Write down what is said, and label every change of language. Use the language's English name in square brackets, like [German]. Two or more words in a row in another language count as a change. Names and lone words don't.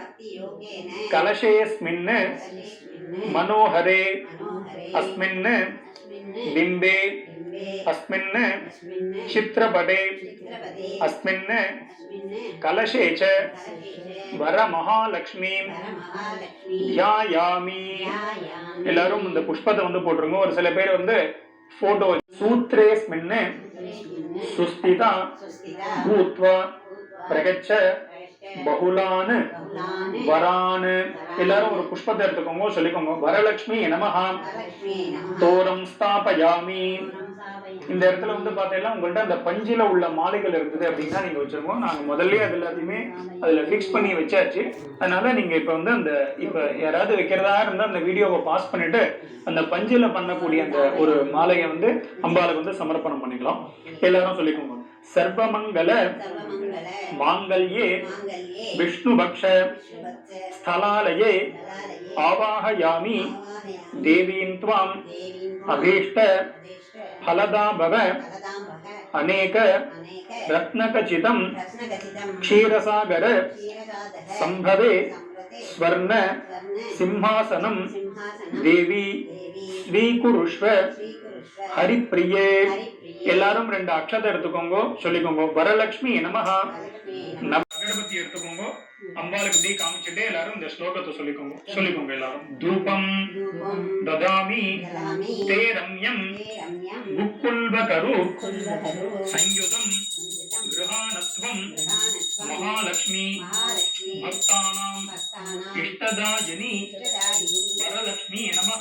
[Sanskrit] कलशेऽस्मिन् मनोहरे अस्मिन् बिम्बे अस्मिन् चित्रपटे अस्मिन् कलशे च वरमहालक्ष्मी ध्यायामि. [Tamil] எல்லாரும் இந்த புஷ்பத்தை வந்து போட்டுருங்க. ஒரு சில பேர் வந்து போட்டோ [Sanskrit] सूत्रेस्मिन् सुस्थिता भूत्वा प्रगच्छ बहुलान् वरान्. [Tamil] எல்லாரும் ஒரு புஷ்பத்தை எடுத்துக்கோங்க, சொல்லிக்கோங்க. [Sanskrit] वरलक्ष्मी नमः दोरं स्थापयामि. [Tamil] இந்த இடத்துல வந்து பார்த்தீங்கன்னா உங்கள்கிட்ட அந்த பஞ்சில உள்ள மாலைகள் இருக்குது அப்படின்னா நீங்க வச்சிருக்கோம். நாங்கள் முதல்ல அது எல்லாத்தையுமே அதில் ஃபிக்ஸ் பண்ணி வச்சாச்சு. அதனால நீங்க இப்போ வந்து அந்த இப்போ யாராவது வைக்கிறதா இருந்தால் அந்த வீடியோவை பாஸ் பண்ணிட்டு அந்த பஞ்சில பண்ணக்கூடிய அந்த ஒரு மாலையை வந்து அம்பாளுக்கு வந்து சமர்ப்பணம் பண்ணிக்கலாம். எல்லாரும் சொல்லிக்கோங்க. [Sanskrit] सर्वमंगल मांगल्ये विष्णुभक्ष स्थलालये आवाहयामि देवीं त्वाम् अभीष्ट फलदा भव अनेक रत्नखचितं क्षीरसागर संभवे स्वर्ण सिंहासनं देवी स्वीकुरुष्व हरिप्रिये. [Tamil] எல்லாரும் ரெண்டு அக்ஷதை எடுத்துக்கோங்க, சொல்லிக்கோங்க. [Sanskrit] वरलक्ष्मी नमः. [Tamil] அகர்பத்தி எடுத்துக்கோங்க, அம்பாளுக்கு இப்படி காமிச்சுட்டு எல்லாரும் இந்த ஸ்லோகத்தை சொல்லிக்கோங்க எல்லாரும். [Sanskrit] धूपं ददामि ते रम्यं मुक्कुल्वकरु संयुतम् गृहाणत्वं महालक्ष्मी भक्तानाम् इष्टदायिनि वरलक्ष्मी नमः.